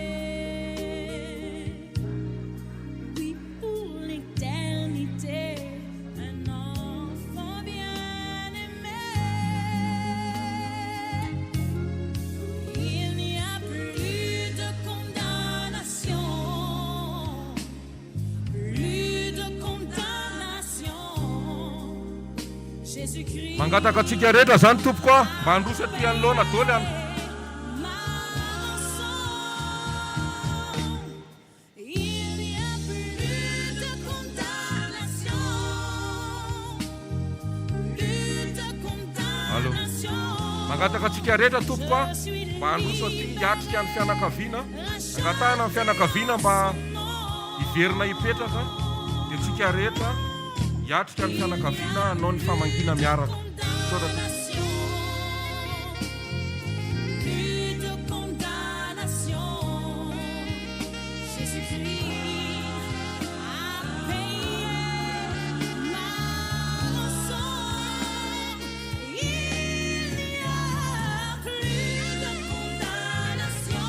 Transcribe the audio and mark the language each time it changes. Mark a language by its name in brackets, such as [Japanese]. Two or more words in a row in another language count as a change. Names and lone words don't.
[French] Oui, pour l'éternité, un enfant bien-aimé. Il n'y a plus de condamnation, plus de condamnation. Jésus-Christ [Malagasy] mangataka antsika rehetra zany tompoko a mba handrosa ty anoloana dôly any. [French] ma rançon. Il n'y a plus de condamnation, plus de condamnation. [Malagasy] mangataka antsika rehetra tompoko a mba handrosa ty hiatrika ny fianakaviana, angatahana ny fianakaviana mba hiverina hipetraka, dia tsika rehetra hiatrika ny fianakaviana hanao ny famangina miaraka. Saotra [French] Plus de condamnation. Jésus-Christ a payé ma rançon. Il n'y a plus de condamnation.